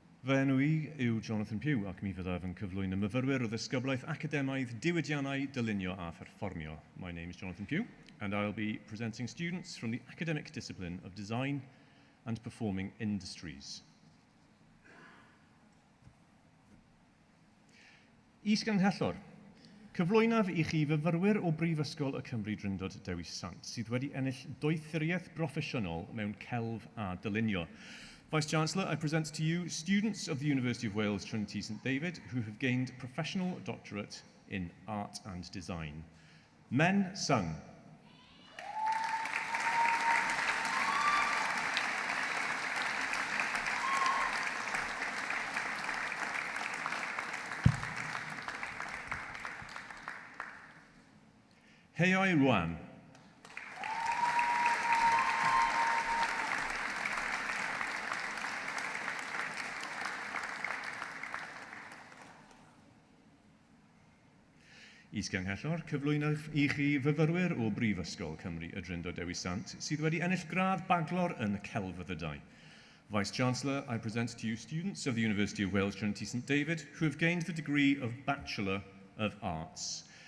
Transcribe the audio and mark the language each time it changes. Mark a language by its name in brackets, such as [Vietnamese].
[Welsh] Fy enw I yw Jonathan Pugh ac mi fyddaf yn cyflwyno myfyrwyr o ddisgyblaeth academaidd diwydiannau dylunio a pherfformio. [English] My name is Jonathan Pugh and I'll be presenting students from the academic discipline of Design and Performing Industries. [Welsh] Is-Gynghellor. Cyflwynaf I chi fyfyrwyr o Brifysgol y Cymru Drindod Dewi Sant sydd wedi ennill doethuriaeth broffesiynol mewn celf a dylunio. [English] Vice-Chancellor, I present to you students of the University of Wales Trinity St David who have gained professional doctorate in art and design. Men Sung. Heioi Ruan. [Welsh] Is-Gynghellor, cyflwynaf I chi fyfyrwyr o Brifysgol Cymru y Drindod Dewi Sant sydd wedi ennill gradd baglor yn celfyddydau. [English] Vice-Chancellor, I present to you students of the University of Wales Trinity St David who have gained the degree of Bachelor of Arts.